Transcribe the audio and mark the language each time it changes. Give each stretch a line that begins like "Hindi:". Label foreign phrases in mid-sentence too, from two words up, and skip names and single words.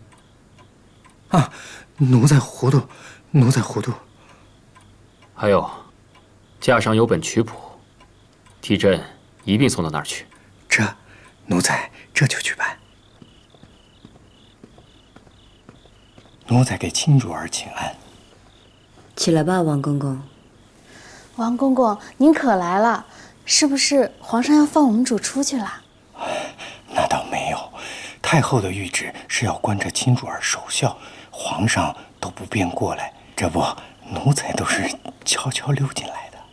Chinese: 啊，奴才糊塗，奴才糊塗。還有，架上有本曲譜，替朕一併送到那兒去。這，奴才這就去辦。奴才給青主兒請安。起來吧，王公公。王公公，您可來了，是不是皇上要放我們主出去了？那倒沒有，太后的諭旨是要關着青主兒守孝，皇上都不便過來，這不，奴才都是悄悄溜進來的。